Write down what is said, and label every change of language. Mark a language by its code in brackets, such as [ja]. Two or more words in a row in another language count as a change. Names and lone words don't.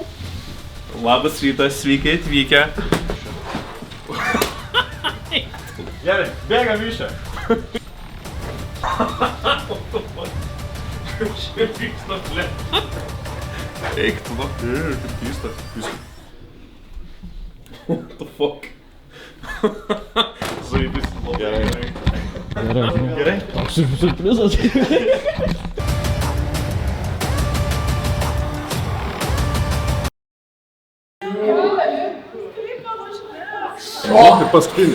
[lt] Labas rytas, sveiki atvykę. Gerai, bėgam išę. Šiaip vyksta, ble. Eik tu, nu. Kaip keista. [en] What the fuck? [lt] Zaibis. Gerai. Gerai? Siurprizas. O, tai paskutinis.